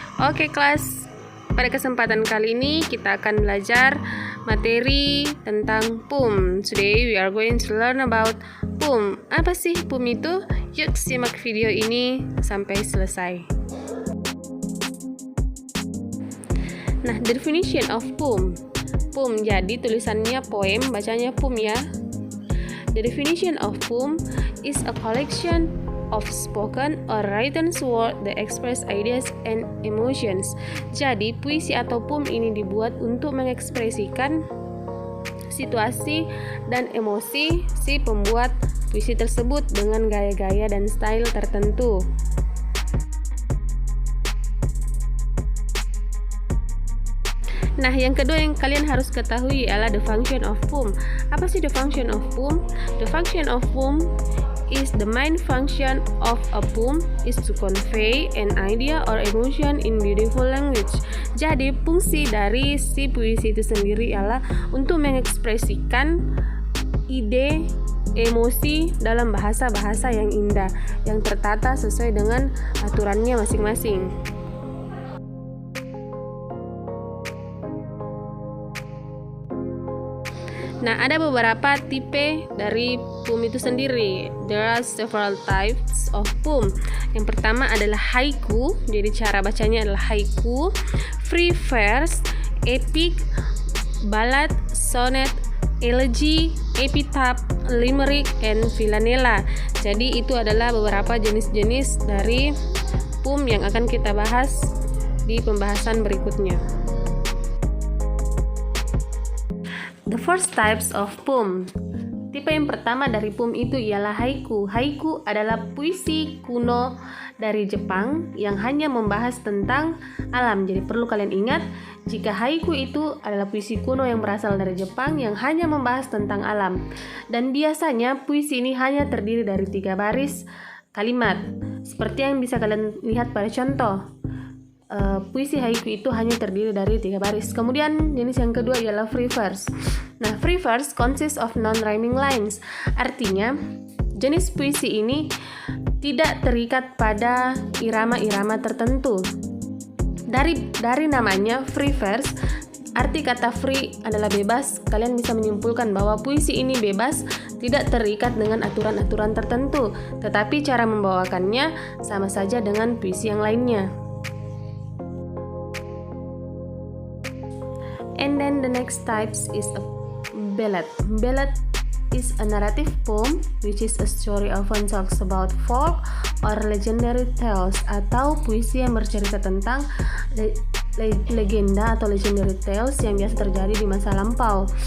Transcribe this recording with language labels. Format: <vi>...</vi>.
<id>Oke kelas, pada kesempatan kali ini kita akan belajar materi tentang PUM.</id> <en>Today we are going to learn about PUM.</en> <id>Apa sih PUM itu? Yuk simak video ini sampai selesai. Nah,</id> <en>definition of PUM.</en> <id>PUM, jadi tulisannya poem, bacanya PUM ya.</id> <en>The definition of PUM is a collection of spoken or written word that express ideas and emotions.</en> <id>Jadi, puisi atau PUM ini dibuat untuk mengekspresikan situasi dan emosi si pembuat puisi tersebut dengan gaya-gaya dan style tertentu. Nah, yang kedua yang kalian harus ketahui adalah</id> <en>the function of PUM.</en> <id>Apa sih</id> <en>the function of PUM? The function of PUM is the main function of a poem is to convey an idea or emotion in beautiful language.</en> <id>Jadi, fungsi dari si puisi itu sendiri ialah untuk mengekspresikan ide, emosi dalam bahasa-bahasa yang indah, yang tertata sesuai dengan aturannya masing-masing. Nah, ada beberapa tipe dari PUM itu sendiri.</id> <en>There are several types of PUM.</en> <id>Yang pertama adalah haiku, jadi cara bacanya adalah haiku, free verse, epic, ballad, sonnet, elegy, epitaph, limerick, and villanella. Jadi itu adalah beberapa jenis-jenis dari PUM yang akan kita bahas di pembahasan berikutnya.</id> <en>The first types of PUM.</en> <id>Tipe yang pertama dari PUM itu ialah haiku. Haiku adalah puisi kuno dari Jepang yang hanya membahas tentang alam. Jadi perlu kalian ingat, jika haiku itu adalah puisi kuno yang berasal dari Jepang yang hanya membahas tentang alam. Dan biasanya puisi ini hanya terdiri dari 3 baris kalimat. Seperti yang bisa kalian lihat pada contoh. Puisi haiku itu hanya terdiri dari 3 baris. Kemudian jenis yang kedua ialah free verse.</id> <en>Nah, free verse consists of non-rhyming lines.</en> <id>Artinya, jenis puisi ini tidak terikat pada irama-irama tertentu. Dari namanya free verse, arti kata free adalah bebas. Kalian bisa menyimpulkan bahwa puisi ini bebas, tidak terikat dengan aturan-aturan tertentu, tetapi cara membawakannya sama saja dengan puisi yang lainnya.</id> <en>And then the next types is a ballad. Ballad is a narrative poem which is a story often talks about folk or legendary tales,</en> <id>atau puisi yang bercerita tentang legenda atau legendary tales yang biasa terjadi di masa lampau.</id>